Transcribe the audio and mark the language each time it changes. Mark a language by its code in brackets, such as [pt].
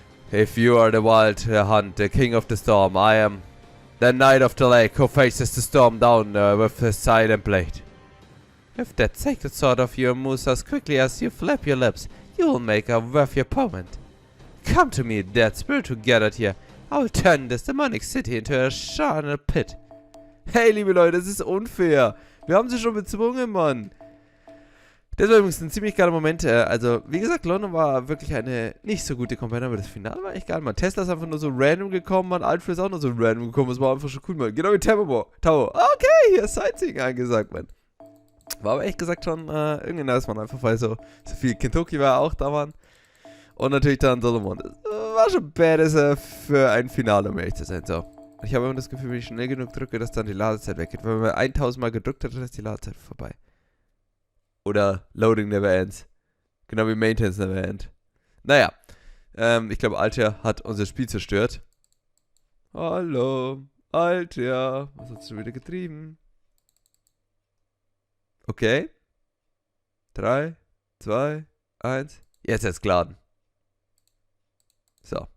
[en] If you are the wild hunt, the king of the storm, I am the knight of the lake who faces the storm down with his silent blade. If that sacred sword of yours moves as quickly as you flap your lips, you will make a worthy opponent. Come to me, dead spirit who gathered here. I will turn this demonic city into a charnel pit. [de] Hey, liebe Leute, das ist unfair. Wir haben sie schon bezwungen, Mann. Das war übrigens ein ziemlich geiler Moment. Also, wie gesagt, London war wirklich eine nicht so gute Kampagne, aber das Finale war echt geil, man. Tesla ist einfach nur so random gekommen, man. Alfred ist auch nur so random gekommen. Das war einfach schon cool, man. Genau wie Tower. Okay, hier ist Sightseeing angesagt, man. War aber echt gesagt schon irgendwie nice, man. Einfach weil so viel Kentucky war auch da, waren. Und natürlich dann Solomon. Das war schon badass für ein Finale, um ehrlich zu sein. So. Ich habe immer das Gefühl, wenn ich schnell genug drücke, dass dann die Ladezeit weggeht. Wenn man 1000 Mal gedrückt hat, dann ist die Ladezeit vorbei. Oder [en] Loading never ends. [de] Genau wie [en] Maintenance never end. [de] Naja. Ich glaube, Alter hat unser Spiel zerstört. Hallo. Alter. Was hast du wieder getrieben? Okay. 3, 2, 1. Jetzt ist geladen. So.